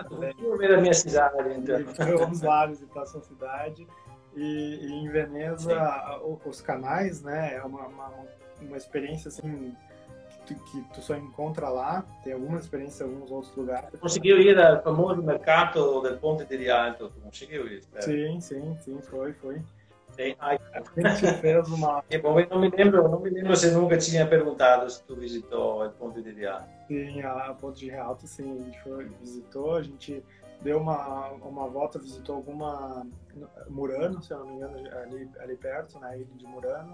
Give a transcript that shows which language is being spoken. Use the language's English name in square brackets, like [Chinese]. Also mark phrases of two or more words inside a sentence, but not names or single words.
[Portuguese] Vou ver a minha cidade, então. Vamos lá visitar a sua cidade. E em Veneza, os canais, né? É uma experiência assim que tu só encontra lá. Tem algumas experiências em alguns outros lugares. Tu conseguiu ir ao famoso mercado del Ponte di Rialto? Tu conseguiu ir? Sim, foi. A gente fez uma... Bom, eu não me lembro se nunca tinha perguntado se tu visitou o Ponte di Rialto. Sim, a Ponte de Rialto, sim, a gente visitou, a gente deu uma volta, visitou Murano, se eu não me engano, ali perto, na ilha de Murano.